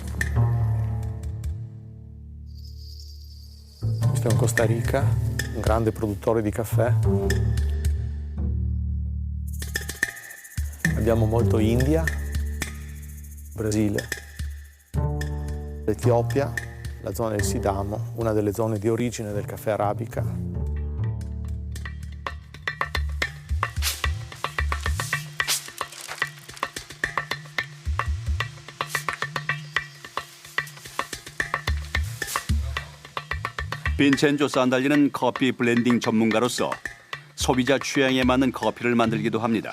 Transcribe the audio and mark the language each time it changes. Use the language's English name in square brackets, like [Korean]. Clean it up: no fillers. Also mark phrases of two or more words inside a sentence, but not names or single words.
[Italian] Questo è un Costa Rica, un grande produttore di caffè. Abbiamo molto India, Brasile, Etiopia, la zona del Sidamo, una delle zone di origine del caffè arabica. [Korean] 빈첸조 산달리는 커피 블렌딩 전문가로서 소비자 취향에 맞는 커피를 만들기도 합니다.